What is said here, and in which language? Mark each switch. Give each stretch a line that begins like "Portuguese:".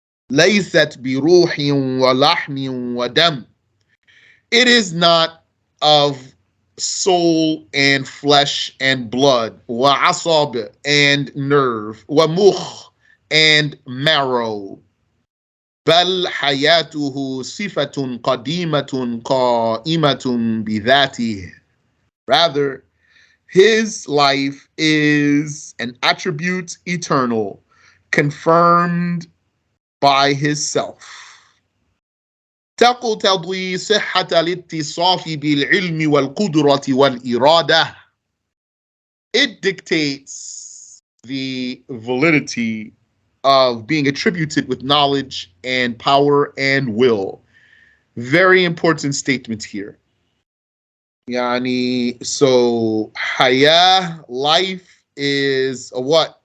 Arabic: لَيْسَتْ بِرُوحٍ وَلَحْمٍ وَدَمٍ,
English: it is not of soul and flesh and blood,
Arabic: وَعَصَابٍ,
English: and nerve,
Arabic: وَمُخ,
English: and marrow.
Arabic: بل حياته صفة قديمة قائمة بذاته.
English: Rather, his life is an attribute eternal, confirmed by his self.
Arabic: تقتضي صحة الاتصاف بالعلم والقدرة والإرادة.
English: It dictates the validity of being attributed with knowledge and power and will. Very important statement here. Yani, so haya, life, is a what?